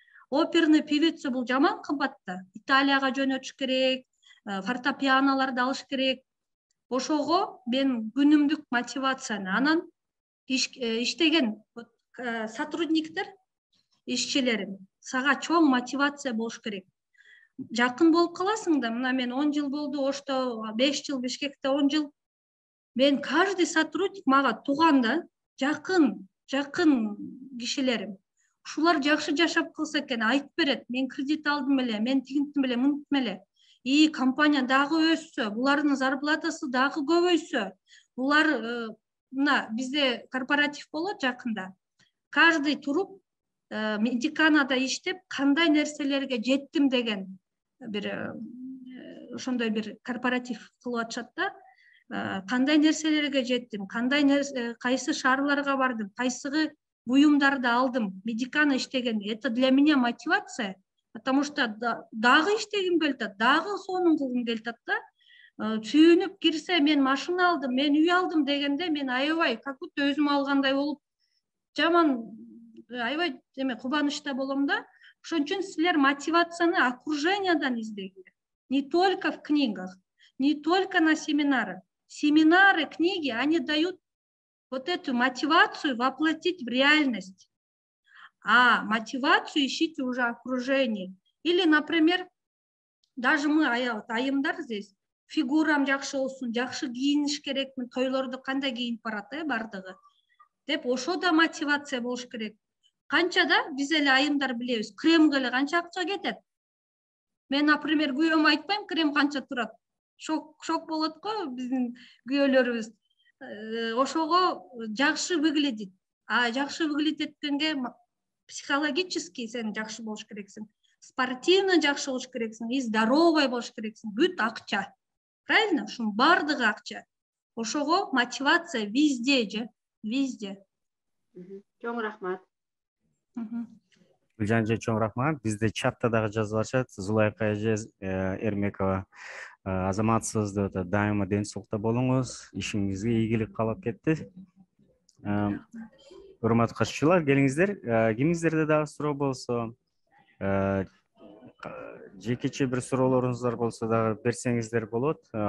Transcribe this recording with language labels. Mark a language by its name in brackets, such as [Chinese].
[Kyrgyz] Оперный певица бул жаман кымбат да. Италияга жөнөтүш керек, фортепианолорду алыш керек. Ошого мен күнүмдүк мотивацияны, анан иштеген сотрудниктер, ишчилерим, сага чоң мотивация болуш керек. Жакын болуп каласың да. Мына мен 10 жыл болду Ошто, 5 жыл Бишкекте, 10 жыл. Мен [Russian] каждый [Kyrgyz] сотрудник мага туган да, жакын кишилерим. Ушулар жакшы жашап калса экен, айтып берет. Мен кредит алдым эле, мен тигинтим эле, мынтим эле. [Russian] И [Kyrgyz] компания дагы өссө, булардын зарплатасы дагы көбөйсө, булар мына бизде корпоратив болот жакында. [Russian] Каждый [Kyrgyz] туруп медиканада иштеп, кандай нерселерге жеттим деген бир ошондой бир корпоратив кылып атышат да. Кандай нерселерге жеттим, кайсы шаарларга бардым, кайсы буюмдарды алдым, медикана иштеген. [Russian] Это для меня мотивация, потому что [Kyrgyz] дагы иштегим келет, дагы сонун кылгым келет да. Сүйүнүп кирсе, мен машина алдым, мен үй алдым дегенде, мен аябай [Russian] как будто [Kyrgyz] өзүм алгандай болуп, жаман аябай кубанычта болом да. Ошон үчүн силер мотивацияны окружениядан издегилер. [Russian] Не только в книгах, не только на семинары. Семинары, книги, они дают вот эту мотивацию воплотить в реальность. А мотивацию ищите уже в окружении. Или, например, даже мы, [Kyrgyz] айымдар [Russian] здесь, [Kyrgyz] фигурам жакшы болсун, жакшы кийиниш керекмин, тойлордо кандай кийинип барат, бардыгы. Деп ошо да мотивация болуш керек. Канча да биз эле айымдар билебиз, кремге эле канча акча кетет. Мен, например, күйөөмө айтпайм, крем канча турат. Шок болот го биздин күйөөлөрүбүз. Ошого жакшы выглядит. А жакшы выглядит эткенге [Russian] психологически [Kyrgyz] сен жакшы болуш керексиң. Спортивно жакшы болуш керексиң, [Russian] и здоровый [Kyrgyz] болуш керексиң. Бүт акча. [Russian] Правильно? [Kyrgyz] Ушунун бардыгы акча. Ошого мотивация [Russian] везде же, везде. [Kyrgyz] Чоң рахмат. Гүлжан эже, чоң рахмат. Бизде чатта дагы жазып атышат. Зулайка эже Эрмекова, азаматсыз деп атат. Дайыма ден соолукта болуңуз, ишиңизге ийгилик каалап кетти. Урматтуу катышуучулар, келиңиздер. Кимиңиздерде дагы суроо болсо, жекече бир суроолоруңуздар болсо дагы берсеңиздер болот.